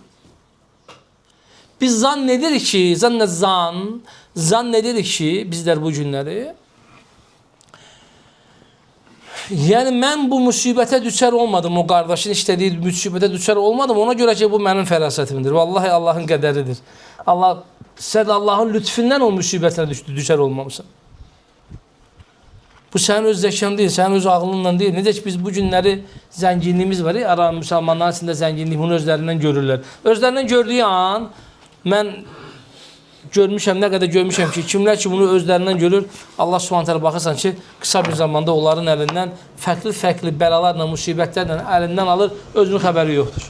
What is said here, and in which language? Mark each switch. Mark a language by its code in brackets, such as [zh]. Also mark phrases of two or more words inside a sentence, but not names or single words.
[tr] Biz zannedirik ki bizler bu günleri yani ben bu musibete düşer olmadım, o kardeşin istediği musibete düşer olmadım, ona göre ki bu benim ferasetimdir. Vallahi Allah'ın qədəridir. Sen Allah'ın lütfündən o musibetine düşer olmamışsın. Bu senin öz zekan değil, senin öz ağlınla değil. [az] Necə ki biz bu günləri zənginliğimiz var ya, ara Müslümanların içində zənginlik bunu özlərindən görürlər. Özlərindən gördüyü an mən görmüşəm, nə qədər görmüşəm ki, kimlər ki bunu özlərindən görür, Allah Subhanahu baxırsan ki, qısa bir zamanda onların əlindən fərqli bəlalarla, musibətlərlə əlindən alır, özünün xəbəri yoxdur.